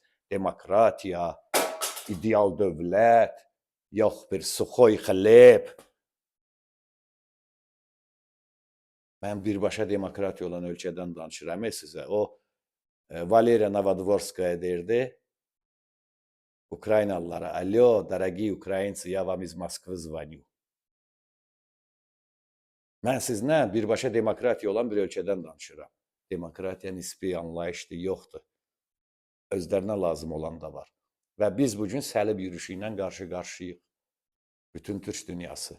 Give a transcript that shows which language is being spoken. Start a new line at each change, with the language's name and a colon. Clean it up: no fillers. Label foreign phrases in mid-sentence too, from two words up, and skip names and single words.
Azerbaijani: Demokratiya, ideal dövlət, yox bir Suxoy xəlib. Mən birbaşa demokratiya olan ölkədən danışıram sizə. O, Valeriya Novodvorskaya deyirdi, Ukraynalılara, alo,
Russian: dорогие украинцы, я вам из Moskvы звоню.
Azerbaijani: Mən sizlə birbaşa demokratiya olan bir ölkədən danışıram. Demokratiya nisbi anlayışdır, yoxdur. Özlərinə lazım olan da var. Və biz bugün səlib yürüyüşü ilə qarşı-qarşıyıq. Bütün Türk dünyası.